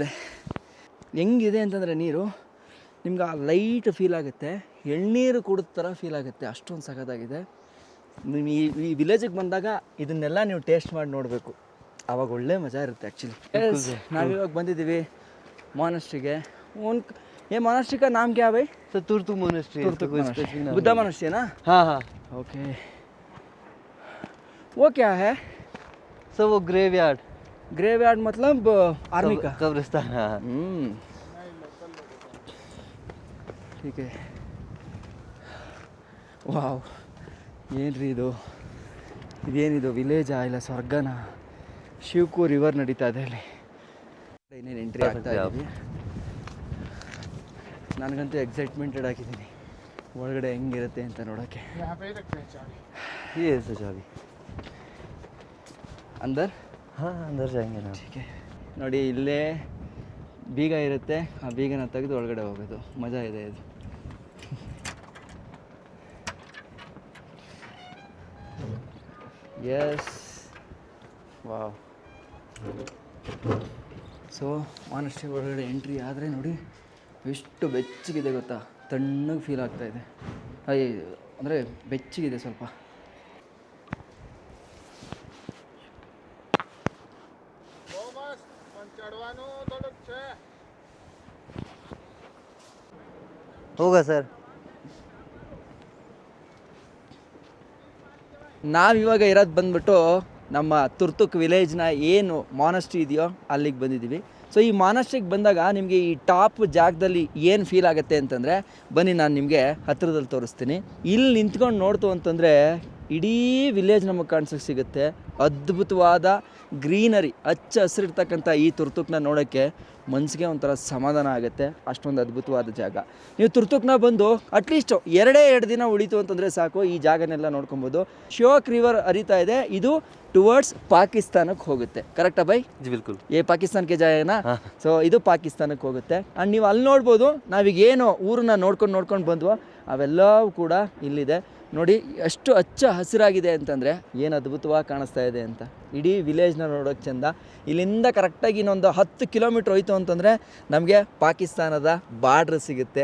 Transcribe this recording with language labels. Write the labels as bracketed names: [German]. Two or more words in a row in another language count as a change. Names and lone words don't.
[Kannada] ಹೆಂಗಿದೆ ಅಂತಂದರೆ ನೀರು ನಿಮ್ಗೆ ಆ ಲೈಟ್ ಫೀಲ್ ಆಗುತ್ತೆ, ಎಳ್ನೀರು ಕುಡಿದ ಥರ ಫೀಲ್ ಆಗುತ್ತೆ, ಅಷ್ಟೊಂದು ಸಖತ್ತಾಗಿದೆ. ನೀವು ಈ ವಿಲೇಜಿಗೆ ಬಂದಾಗ ಇದನ್ನೆಲ್ಲ ನೀವು ಟೇಸ್ಟ್ ಮಾಡಿ ನೋಡಬೇಕು, ಆವಾಗ ಒಳ್ಳೆ ಮಜಾ ಇರುತ್ತೆ ಆ್ಯಕ್ಚುಲಿ. ನಾವಿವಾಗ ಬಂದಿದ್ದೀವಿ ಮಾನಶ್ರೀಗೆ. [Hindi] ये मोनास्ट्री का नाम क्या है भाई? तो तुर्तुक मोनास्ट्री। बुद्धा मोनास्ट्री है ना? हाँ हाँ। ओके, वो क्या है? सो वो ग्रेवयार्ड। ग्रेवयार्ड मतलब आर्मी का कब्रिस्तान। हाँ। ठीक है. [Kannada] ವಾವ್, ಏನ್ರಿ ಇದು? ಇದೇನಿದು ವಿಲೇಜಾ ಇಲ್ಲ ಸ್ವರ್ಗನ? ಶಿವಕು ರಿವರ್ ನಡೀತಾ ಇದೆ ಅಲ್ಲಿ. ಇನ್ನೇನು ಎಂಟ್ರಿ ಆಗ್ತಾ ಇದ್ದೀವಿ. ನನಗಂತೂ ಎಕ್ಸೈಟ್ಮೆಂಟೆಡ್ ಆಗಿದ್ದೀನಿ ಒಳಗಡೆ ಹೆಂಗಿರುತ್ತೆ ಅಂತ ನೋಡೋಕ್ಕೆ. [Hindi] ಅಂದರ್ अंदर जाएंगे ना। ठीक है. [Kannada] ನೋಡಿ ಇಲ್ಲೇ ಬೀಗ ಇರುತ್ತೆ, ಆ ಬೀಗನ ತೆಗೆದು ಒಳಗಡೆ ಹೋಗೋದು. ಮಜಾ ಇದೆ ಇದು. [English] Yes, wow. [Kannada] ಸೊ ಮಾನಶ್ರೀ ಒಳಗಡೆ ಎಂಟ್ರಿ ಆದರೆ ನೋಡಿ ಎಷ್ಟು ಬೆಚ್ಚಗಿದೆ ಗೊತ್ತಾ, ತಣ್ಣಗೆ ಫೀಲ್ ಆಗ್ತಾಯಿದೆ. ಅಂದರೆ ಬೆಚ್ಚಗಿದೆ ಸ್ವಲ್ಪ. [Hindi] होगा सर. [Kannada] ನಾವಿವಾಗ ಇರೋದು ಬಂದ್ಬಿಟ್ಟು ನಮ್ಮ ತುರ್ತುಕ್ ವಿಲೇಜ್ನ ಏನು ಮಾನಸ್ಟ್ರಿ ಇದೆಯೋ ಅಲ್ಲಿಗೆ ಬಂದಿದ್ದೀವಿ. ಸೊ ಈ ಮಾನಸ್ಟ್ರಿಗೆ ಬಂದಾಗ ನಿಮಗೆ ಈ ಟಾಪ್ ಜಾಗದಲ್ಲಿ ಏನು ಫೀಲ್ ಆಗುತ್ತೆ ಅಂತಂದರೆ, ಬನ್ನಿ ನಾನು ನಿಮಗೆ ಹತ್ತಿರದಲ್ಲಿ ತೋರಿಸ್ತೀನಿ. ಇಲ್ಲಿ ನಿಂತ್ಕೊಂಡು ನೋಡ್ತು ಅಂತಂದರೆ ಇಡೀ ವಿಲೇಜ್ ನಮಗೆ ಕಾಣಿಸೋಕ್ಕೆ ಸಿಗುತ್ತೆ. ಅದ್ಭುತವಾದ ಗ್ರೀನರಿ, ಹಚ್ಚ ಹಸಿರಿರ್ತಕ್ಕಂಥ ಈ ತುರ್ತುಕ್ನ ನೋಡೋಕ್ಕೆ ಮನಸ್ಸಿಗೆ ಒಂಥರ ಸಮಾಧಾನ ಆಗುತ್ತೆ. ಅಷ್ಟೊಂದು ಅದ್ಭುತವಾದ ಜಾಗ. ನೀವು ತುರ್ತುಕ್ನ ಬಂದು ಅಟ್ಲೀಸ್ಟ್ 2 ದಿನ ಉಳಿತು ಅಂತಂದರೆ ಸಾಕು, ಈ ಜಾಗನೆಲ್ಲ ನೋಡ್ಕೊಬೋದು. ಶ್ಯೋಕ್ ರಿವರ್ ಹರಿತಾ ಇದೆ, ಇದು ಟುವರ್ಡ್ಸ್ ಪಾಕಿಸ್ತಾನಕ್ಕೆ ಹೋಗುತ್ತೆ. ಕರೆಕ್ಟಾ ಬೈ? [Hindi] जी बिल्कुल. [Kannada] ಪಾಕಿಸ್ತಾನಕ್ಕೆ ಜಾಯನಾ? ಸೊ ಇದು ಪಾಕಿಸ್ತಾನಕ್ಕೆ ಹೋಗುತ್ತೆ. ಆ್ಯಂಡ್ ನೀವು ಅಲ್ಲಿ ನೋಡ್ಬೋದು, ನಾವೀಗ ಏನು ಊರನ್ನ ನೋಡ್ಕೊಂಡು ಬಂದ್ವೋ ಅವೆಲ್ಲವೂ ಕೂಡ ಇಲ್ಲಿದೆ. ನೋಡಿ ಎಷ್ಟು ಹಚ್ಚ ಹಸಿರಾಗಿದೆ ಅಂತಂದರೆ ಏನು ಅದ್ಭುತವಾಗಿ ಕಾಣಿಸ್ತಾ ಇದೆ ಅಂತ. ಇಡೀ ವಿಲೇಜ್ನ ನೋಡೋಕ್ಕೆ ಚೆಂದ. ಇಲ್ಲಿಂದ ಕರೆಕ್ಟಾಗಿ ಇನ್ನೊಂದು 10 ಕಿಲೋಮೀಟ್ರ್ ಹೋಯ್ತು ಅಂತಂದರೆ ನಮಗೆ ಪಾಕಿಸ್ತಾನದ ಬಾರ್ಡ್ರ್ ಸಿಗುತ್ತೆ.